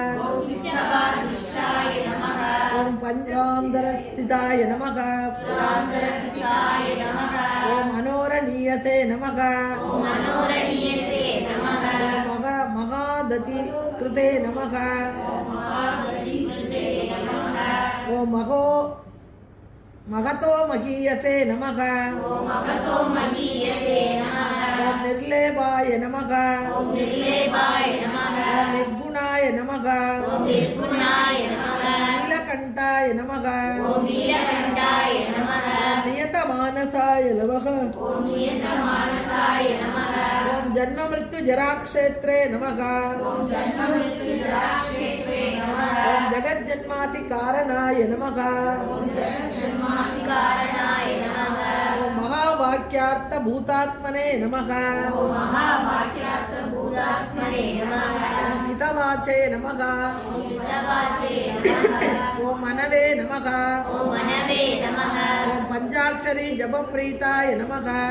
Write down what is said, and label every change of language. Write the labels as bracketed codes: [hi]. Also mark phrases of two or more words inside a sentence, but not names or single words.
[sa] ओम् पञ्चान्तरस्थिताय नमः ओम् मनोरणीयसे नमः ओम् महाद्युति कृते नमः ओम् महतो महीयसे नमः ओम् निर्लेपाय नमः ओम् निर्गुणाय नमः ओम् नीलकण्ठाय नमः ओम् नियतमानसाय नमः ॐ जन्ममृत्युजराक्षेत्रे नमः ॐ जगज्जन्मातिकारणाय नमः ॐ महावाक्यार्थभूतात्मने नमः हितवाचे नमः ॐ मनवे नमः ॐ पञ्चाक्षरी जपप्रीताय नमः